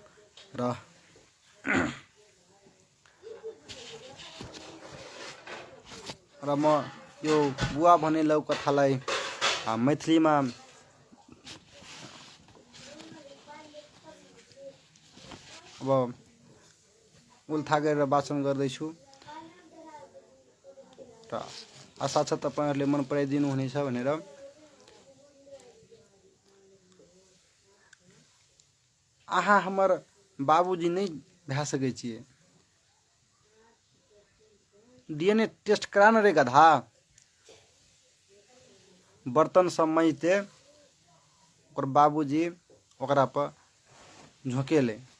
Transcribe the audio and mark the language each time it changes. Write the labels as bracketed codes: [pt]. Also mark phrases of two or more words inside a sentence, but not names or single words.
[ne] र म यो बुवा भन्ने लौकथालाई मैथिलीमा अब उल्था गरेर वाचन गर्दैछु र आशा छ तपाईहरुले मन पराइदिनु हुनेछ भनेर। [mai] आहा हमर बाबूजी नहीं भै सकै छिए। [en] DNA test [mai] करा न रे गधा। बर्तन सब मैते और बाबूजी ओकरा पर झोंकेले।